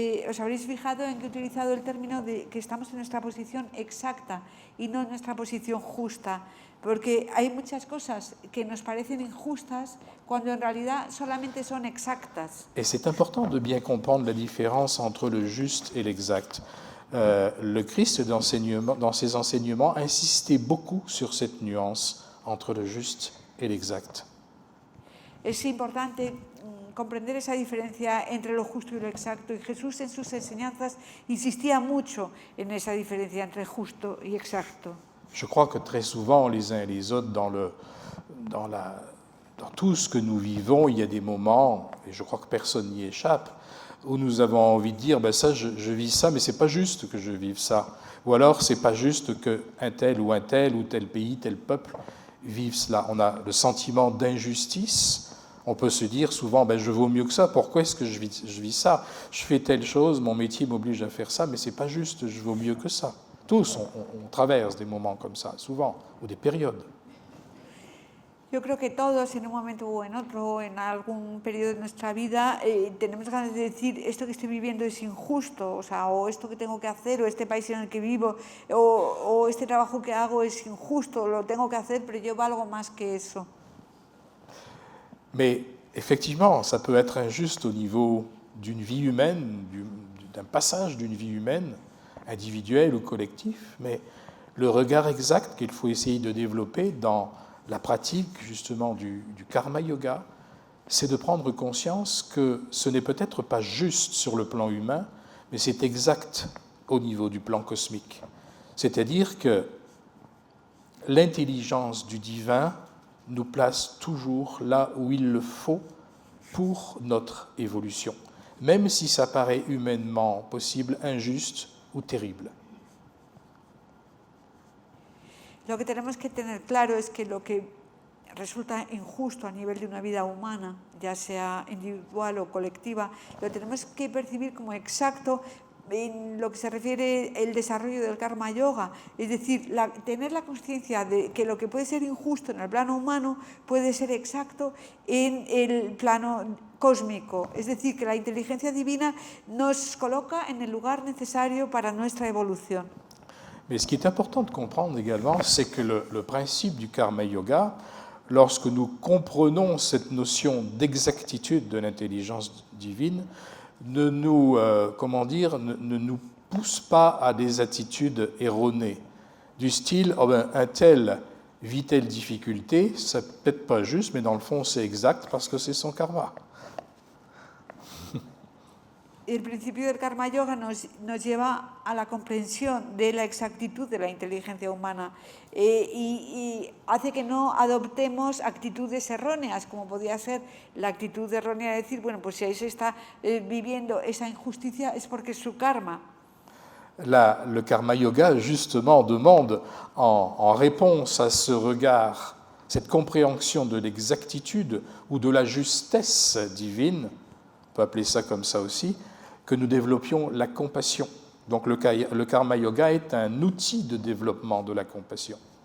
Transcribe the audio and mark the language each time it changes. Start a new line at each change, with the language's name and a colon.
Spanish: Os habréis fijado en que he utilizado el término de que estamos en nuestra posición exacta y no en nuestra posición justa, porque hay muchas cosas que nos parecen injustas cuando en realidad solamente son exactas.
French: Et c'est important de bien comprendre la différence entre le juste et l'exact. Le Christ, dans ses enseignements, insistait beaucoup sur cette nuance entre le juste et l'exact.
Spanish: Es importante comprender esa diferencia entre lo justo y lo exacto, y Jesús en sus enseñanzas insistía mucho en esa diferencia entre justo y exacto.
French: Je crois que très souvent, les uns et les autres, dans tout ce que nous vivons, il y a des moments, et je crois que personne n'y échappe, où nous avons envie de dire ben ça, je vis ça, mais c'est pas juste que je vive ça. Ou alors, c'est pas juste qu'un tel ou tel pays, tel peuple vive cela. On a le sentiment d'injustice. On peut se dire souvent, ben je vaux mieux que ça. Pourquoi est-ce que je vis ça? Je fais telle chose, mon métier m'oblige à faire ça, mais c'est pas juste. Je vaux mieux que ça. Tous, on traverse des moments comme ça, souvent, ou des périodes.
Spanish: Yo creo que todos en un momento o en otro, en algún periodo de nuestra vida, tenemos ganas de decir esto que estoy viviendo es injusto, o esto que tengo que hacer, o este país en el que vivo, o este trabajo que hago es injusto, lo tengo que hacer, pero yo valgo más que eso.
French: Mais effectivement, ça peut être injuste au niveau d'une vie humaine, d'un passage d'une vie humaine, individuelle ou collectif, mais le regard exact qu'il faut essayer de développer dans la pratique justement du karma yoga, c'est de prendre conscience que ce n'est peut-être pas juste sur le plan humain, mais c'est exact au niveau du plan cosmique. C'est-à-dire que l'intelligence du divin nous place toujours là où il le faut pour notre évolution, même si ça paraît humainement possible, injuste ou terrible.
Spanish: Lo que tenemos que tener claro es que lo que resulta injusto a nivel de una vida humana, ya sea individual o colectiva, lo tenemos que percibir como exacto en lo que se refiere el desarrollo del karma yoga, es decir, tener la conciencia de que lo que puede ser injusto en el plano humano puede ser exacto en el plano cósmico, es decir, que la inteligencia divina nos coloca en el lugar necesario para nuestra evolución.
French: Mais ce qui est important de comprendre également, c'est que le principe du karma yoga, lorsque nous comprenons cette notion d'exactitude de l'intelligence divine, ne nous, ne nous pousse pas à des attitudes erronées, du style oh ben, un tel vit telle difficulté, c'est peut-être pas juste, mais dans le fond c'est exact parce que c'est son karma.
Spanish: El principio del karma yoga nos lleva a la comprensión de la exactitud de la inteligencia humana y hace que no adoptemos actitudes erróneas, como podría ser la actitud errónea de decir, bueno, pues si ahí se está viviendo esa injusticia es porque es su karma.
French: Le karma yoga, justement, demande, en réponse à ce regard, cette compréhension de l'exactitude ou de la justesse divine, on peut appeler ça comme ça aussi, que nous développions la compassion. Donc le karma yoga est un outil de développement de la compassion.